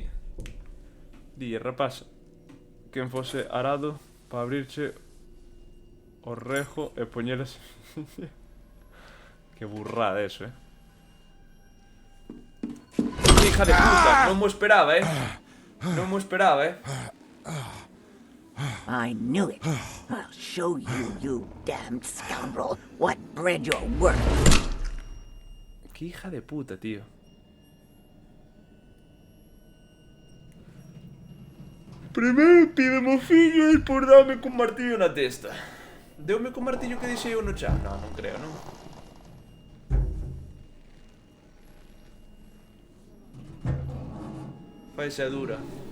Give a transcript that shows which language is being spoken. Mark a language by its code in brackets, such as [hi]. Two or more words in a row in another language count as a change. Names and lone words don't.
[gl] Dille, rapaz, quen fose arado para abrirche o rejo e poñelas... Que burrada eso, [es] Hija de puta, [gl] non mo esperaba, Non mo esperaba, [en] I knew it. I'll show you, you damned scoundrel, what bread you're worth. [es] Que hija de puta, tío. [gl] Primeiro pídeme o fillo e despois dame con martillo na testa. Deume con martillo que deixei eu no chan? Non, non creo, non? Faise a dura.